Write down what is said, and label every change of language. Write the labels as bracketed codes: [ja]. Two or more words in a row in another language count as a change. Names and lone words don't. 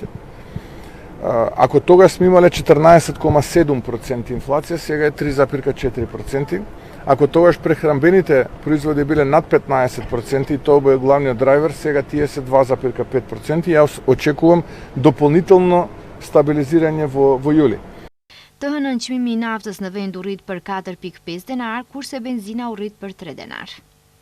[mk] Ако тогаш сме имале 14,7% инфлација, сега е 3,4%. Ако тогаш прехранбените производи биле над 15% и тоа бе главниот драйвер, сега тие се 2,5%. Јас очекувам дополнително стабилизирање во јули. [sq] Të hënën çmimi i naftës në vend u rrit për 4,5 denar, kurse benzina u rrit për 3 denar.